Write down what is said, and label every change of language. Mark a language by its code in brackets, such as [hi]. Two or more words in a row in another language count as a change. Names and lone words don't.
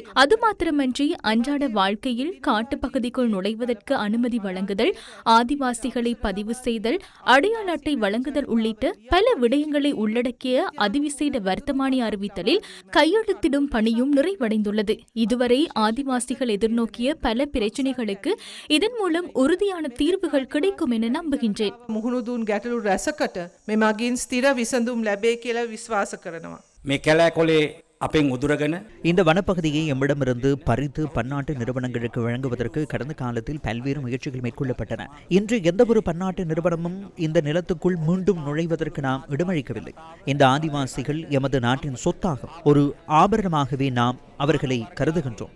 [ta] அது மாத்திரமன்றி அன்றாட வாழ்க்கையில் காட்டுப்பகுதிக்குள் நுழைவதற்கு அனுமதி வழங்குதல், ஆதிவாசிகளை பதிவு செய்தல், அடையாள அட்டை வழங்குதல் உள்ளிட்ட பல விடயங்களை உள்ளடக்கிய அதிவிசேட வர்த்தமானி அறிவித்தலில் கையெழுத்திடும் பணியும் நிறைவடைந்துள்ளது. இதுவரை ஆதிவாசிகள் எதிர்நோக்கிய பல பிரச்சனைகளுக்கு இதன் மூலம் உறுதியான தீர்வுகள் கிடைக்கும் என நம்புகின்றேன். [si] මුහුණුදුන් ගැටලු රැසකට මෙමගින් ස්ථිර විසඳුම් ලැබේ කියලා විශ්වාස කරනවා. මේ කැලෑකොලේ අපෙන් උදුරගෙන [ta] இந்த வனப்பகுதியை எம்மிடமிருந்து பறித்து பன்னாட்டு நிறுவனங்களுக்கு வழங்குவதற்கு கடந்த காலத்தில் பல்வேறு முயற்சிகள் மேற்கொள்ளப்பட்டன. இன்று எந்த ஒரு பன்னாட்டு நிறுவனமும் இந்த நிலத்துக்குள் மீண்டும் நுழைவதற்கு நாம் இடமளிக்கவில்லை. இந்த ஆதிவாசிகள் எமது நாட்டின் சொத்தாகும். ஒரு ஆபரணமாகவே நாம் அவர்களை கருதுகின்றோம்.